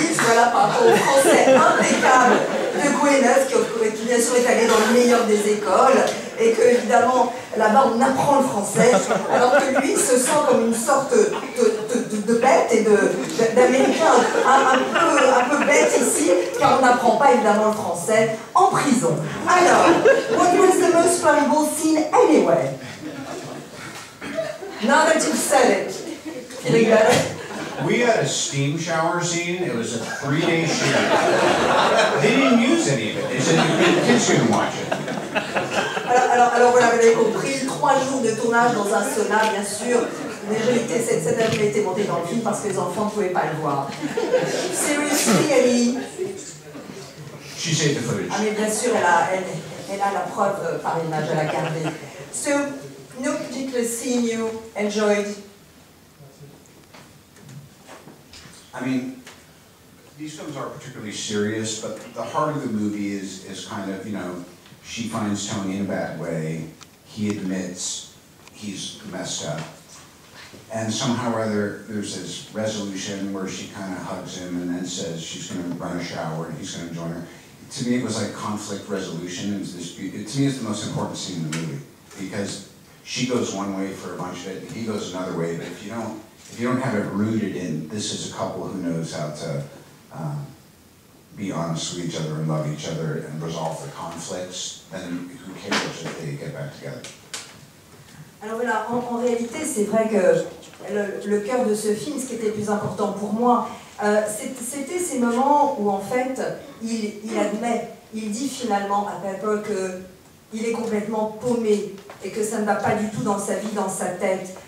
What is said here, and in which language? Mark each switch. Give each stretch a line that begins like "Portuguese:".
French: Voilà, par rapport au français impeccable de Gwyneth, qui bien sûr est allé dans le meilleur des écoles, et que évidemment là-bas on apprend le français, alors que lui se sent comme une sorte de bête et d'américain un peu bête ici, car on n'apprend pas évidemment le français en prison.
English: Alors, what was the most memorable scene anyway? Now that you've said it, feeling better? We had a steam shower scene. It was a 3-day shoot. They didn't use any of it. They said the kids couldn't watch it.
French: Alors voilà, vous avez compris, 3 jours de tournage dans un sauna, bien sûr. Mais je l'étais, cette scène a été montée dans le film parce que les enfants ne pouvaient pas le voir.
English: Seriously, Ellie? She saved the footage.
French: Ah mais bien sûr, elle a la preuve par image, elle a gardé.
English: So, no particular scene you enjoyed? I mean, these films are particularly serious, but the heart of the movie is kind of, she finds Tony in a bad way, he admits he's messed up, and somehow or other there's this resolution where she kind of hugs him and then says she's going to run a shower and he's going to join her. To me it was like conflict resolution. It was this, to me it's the most important scene in the movie, because she goes one way for a bunch of it and he goes another way, but if you don't have it rooted in, this is a couple who knows how to be honest with each other and love each other and resolve the conflicts, then who cares if they get back together?
French: Alors voilà, en réalité, c'est vrai que le cœur de ce film, ce qui était le plus important pour moi, c'était ces moments où en fait, il admet, il dit finalement à Pepper qu'il est complètement paumé et que ça ne va pas du tout dans sa vie, dans sa tête.